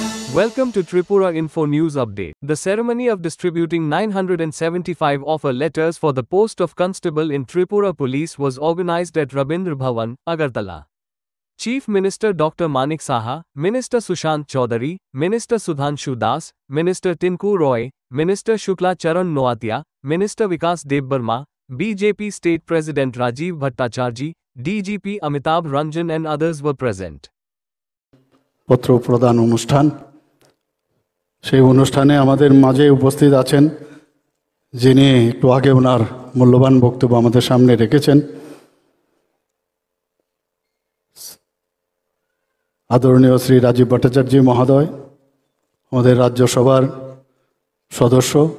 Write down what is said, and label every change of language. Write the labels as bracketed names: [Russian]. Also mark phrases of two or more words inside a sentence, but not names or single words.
[English] Welcome to Tripura Info News Update. The ceremony of distributing 975 offer letters for the post of constable in Tripura Police was organized at Rabindra Bhavan, Agartala. Chief Minister Dr. Manik Saha, Minister Sushant Chaudhary, Minister Sudhanshu Das, Minister Tinku Roy, Minister Shukla Charan Noatia, Minister Vikas Debbarma, BJP State President Rajiv Bhattacharjee, DGP Amitabh Ranjan and others were present. [Bangla] পত্র প্রদান অনুষ্ঠান সেই অনুষ্ঠানে আমাদের মাঝে উপস্থিত আছেন যিনি একটু আগে ওনার মূল্যবান বক্তব্য আমাদের সামনে রেখেছেন আদরণীয় শ্রী রাজীব ভট্টাচার্য মহোদয় আমাদের রাজ্যসভার সদস্য